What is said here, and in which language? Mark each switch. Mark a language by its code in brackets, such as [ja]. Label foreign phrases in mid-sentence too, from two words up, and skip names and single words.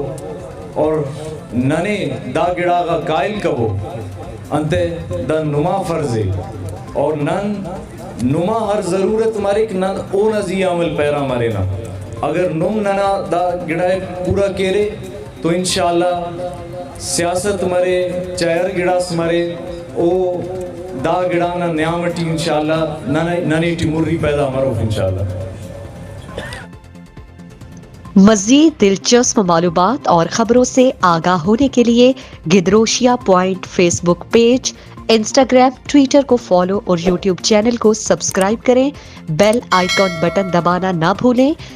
[brh] اور ننے دا گڑا کا قائل کبو انتے دا نما فرض ہے اور نن نما ہر ضرورت مارے کہ نن او نزی عمل پیرا مارے نا اگر نم ننا دا گڑائے پورا کیرے تو انشاءاللہ سیاست مرے چائر گڑاس مرے او دا گڑانا نیامٹی انشاءاللہ ننی ٹی مری پیدا مروف انشاءاللہ۔ [ur] مزید دلچسپ معلومات اور خبروں سے آگاہ ہونے کے لیے گدروشیا پوائنٹ فیس بک پیج، انسٹاگرام، ٹویٹر کو فالو اور یوٹیوب چینل کو سبسکرائب کریں۔ بیل آئیکن بٹن دبانا نہ بھولیں۔